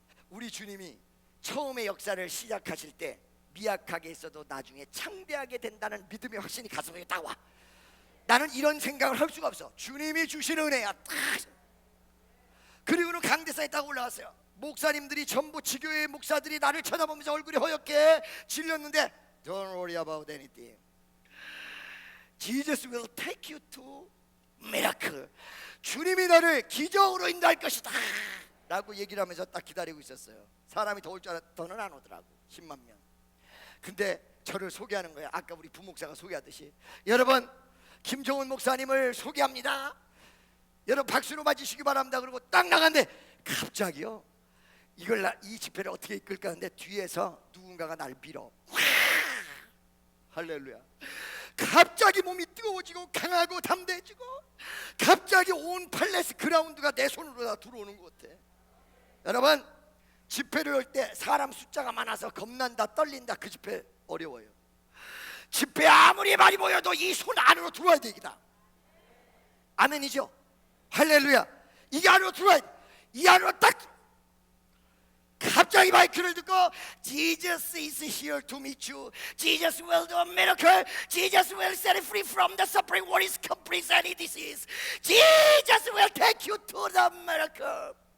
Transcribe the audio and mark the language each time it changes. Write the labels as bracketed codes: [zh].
[ko] 우리 주님이 처음에 역사를 시작하실 때 미약하게 있어도 나중에 창대하게 된다는 믿음의 확신이 가슴에 딱 와. 나는 이런 생각을 할 수가 없어. 주님이 주시는 은혜야. 딱. 그리고는 강대상에 딱 올라갔어요. 목사님들이 전부 지교회 목사들이 나를 쳐다보면서 얼굴이 허옇게 질렸는데 [en] Don't worry about anything. Jesus will take you to miracle. [ko] 주님이 너를 기적으로 인도할 것이다 라고 얘기를 하면서 딱 기다리고 있었어요. 사람이 더 올 줄 알았더는 안 오더라고. 10만 명. 근데 저를 소개하는 거예요. 아까 우리 부목사가 소개하듯이. 여러분, 김종훈 목사님을 소개합니다. 여러분 박수로 맞으시기 바랍니다. 그러고 딱 나갔는데 갑자기요, 이 집회를 어떻게 이끌까 하는데 뒤에서 누군가가 날 밀어. 할렐루야. 갑자기 몸이 뜨거워지고 강하고 담대해지고 갑자기 온 팔레스 그라운드가 내 손으로 다 들어오는 것 같아. 여러분, 집회를 할 때 사람 숫자가 많아서 겁난다, 떨린다. 그 집회 어려워요. 집회 아무리 많이 모여도 이 손 안으로 들어와야 되기다. 아멘이죠? 할렐루야. 이게 안으로 들어와야 돼. 이 안으로 딱. 갑자기 마이크를 듣고 [en] Jesus is here to meet you. Jesus will do a miracle. Jesus will set you free from the suffering what is complete any disease. Jesus will take you to the miracle.